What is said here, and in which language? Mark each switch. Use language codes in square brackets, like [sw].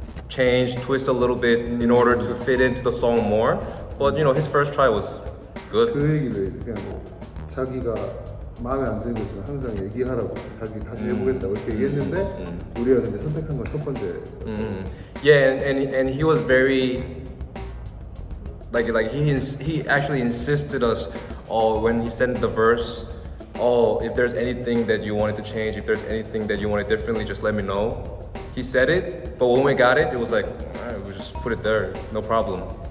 [en] change, twist a little bit in order to fit into the song more. But you know, his first try was good. [ko] 그 얘기를 그냥 뭐 자기가 마음에 안 드는 거 있으면 항상 얘기하라고 자기 다시 해보겠다고 이렇게 얘기했는데 우리가 근데 선택한 건 첫 번째. [en] Yeah, and he was very like he actually insisted us when he sent the verse. Oh, if there's anything that you wanted to change, if there's anything that you wanted differently, just let me know. He said it, but when we got it, it was like, alright, we just put it there, no problem.